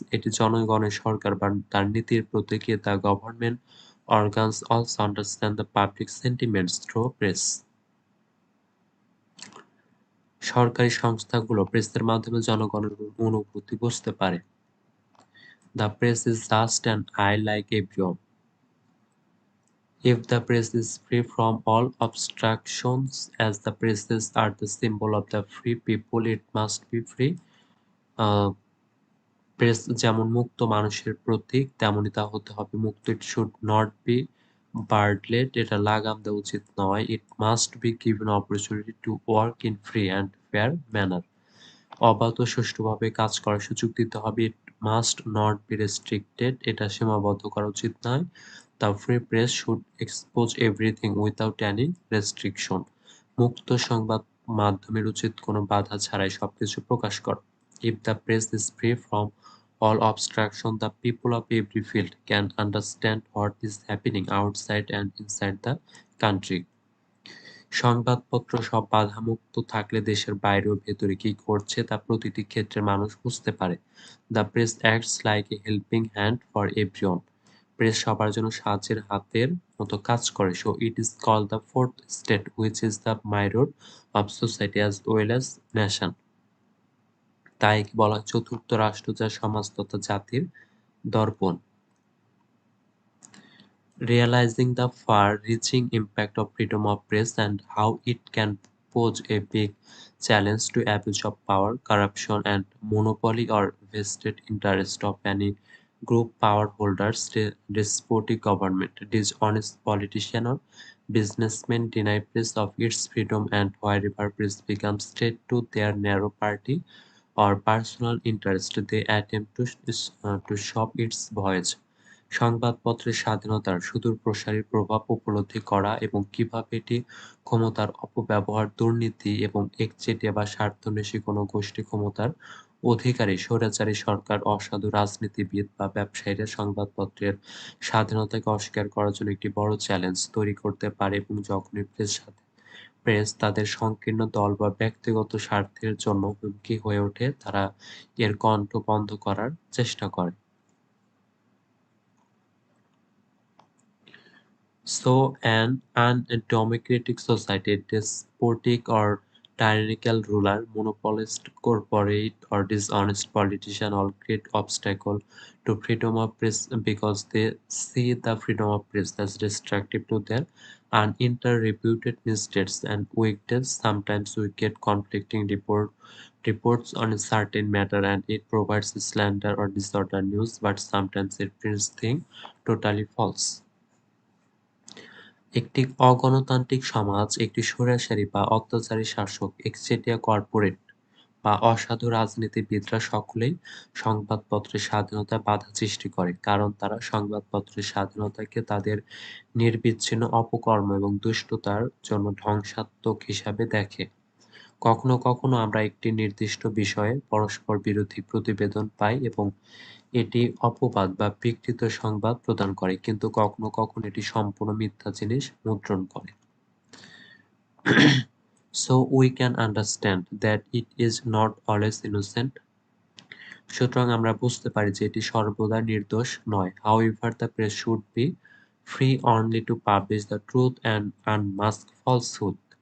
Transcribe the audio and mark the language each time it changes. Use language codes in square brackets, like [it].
[bn] এটি জনগণের সরকার বা তার নীতির প্রতীক। [en] The government organs also understand the public sentiments through press. [bn] সরকারি সংস্থাগুলো প্রেসের মাধ্যমে জনগণের অনুভূতি বুঝতে পারে। [en] The press is just an eye like everyone. If the press is free from all obstructions, as the presses are the symbol of the free people, it must be free. [bn] Press যেমন মুক্ত মানুষের প্রতীক, তেমনি তা হতে হবে মুক্ত। [en] It should not be barred. [bn] এটা লাগাম দেওয়া উচিত নয়। [en] It must be given opportunity to work in free and fair manner. [bn] অবাধ ও সুষ্ঠুভাবে কাজ করার সুযোগ দিতে হবে। [en] It must not be restricted. [bn] এটা সীমাবদ্ধ করা উচিত নয়। [en] The free press should expose everything without any restriction. [bn] মুক্ত সংবাদ মাধ্যমের উচিত কোনো বাধা ছাড়াই সবকিছু প্রকাশ করা। [en] If the press is free from all obstruction, the people of every field can understand what is happening outside and inside the country. [bn] সংবাদপত্র সব বাধামুক্ত থাকলে দেশের বাইরে ও ভেতরে কি ঘটছে তা প্রতিটি ক্ষেত্রে মানুষ বুঝতে পারে। [en] The press acts like a helping hand for everyone. [bn] Press সবার জন্য সাহায্যের হাতের মতো কাজ করে। [en] So it is called the fourth state, which is the mirror of society as well as nation. [bn] তাই বলা হয় চতুর্থ রাষ্ট্র, যা সমাজ তথা জাতির দর্পণ। [en] Realizing the far-reaching impact of freedom of press and how it can pose a big challenge to abuse of power, corruption, and monopoly or vested interest of any group, power holders, despotic government, dishonest politician, or businessmen deny press of its freedom, and wherever press becomes threat to their narrow party or personal interest, they attempt to stop its voyage. [bn] সংবাদপত্রের স্বাধীনতার সুদূরপ্রসারী প্রভাব উপলব্ধি করা এবং কিভাবে এটি ক্ষমতার অপব্যবহার, দুর্নীতি এবং একচেটিয়া বা স্বার্থান্বেষী কোনো গোষ্ঠী ক্ষমতার অধিকারী, স্বৈরাচারী সরকার, অসাধু রাজনীতিবিদ বা ব্যবসায়ীরা সংবাদপত্রের স্বাধীনতাকে অস্বীকার করার জন্য একটি বড় চ্যালেঞ্জ তৈরি করতে পারে, এবং যখনই প্রেস তাদের সংকীর্ণ দল বা ব্যক্তিগত স্বার্থের জন্য হুমকি হয়ে ওঠে, তারা এর কণ্ঠ বন্ধ করার চেষ্টা করে। [en] So, an undemocratic society, despotic or tyrannical ruler, monopolist, corporate, or dishonest politician all create obstacle to freedom of press because they see the freedom of press as destructive to their uninterpreted misdeeds and weakness. Sometimes we get conflicting reports on a certain matter, and it provides slander or disorder news, but sometimes it prints things totally false. [bn] একটি অগণতান্ত্রিক সমাজ, একটি স্বৈরাচারী বা অত্যাচারী শাসক, একচেটিয়া corporate বা অসাধু রাজনীতিবিদরা সকলেই সংবাদপত্রের স্বাধীনতায় বাধা সৃষ্টি করে, কারণ তারা সংবাদপত্রের স্বাধীনতাকে তাদের নিরবিচ্ছিন্ন অপকর্ম এবং দুষ্টতার জন্য ধ্বংসাত্মক হিসাবে দেখে। কখনো কখনো আমরা একটি নির্দিষ্ট বিষয়ে পরস্পর বিরোধী প্রতিবেদন পাই এবং এটি অপবাদ বা বিকৃত সংবাদ প্রদান করে, কিন্তু কখনো কখনো এটি সম্পূর্ণ মিথ্যা জিনিস মুদ্রণ করে। [en] So we can understand that it is not always innocent. [bn] সুতরাং আমরা বুঝতে পারি যে এটি সর্বদা নির্দোষ নয়। [en] However, the press should be free only to publish the truth and unmask falsehood.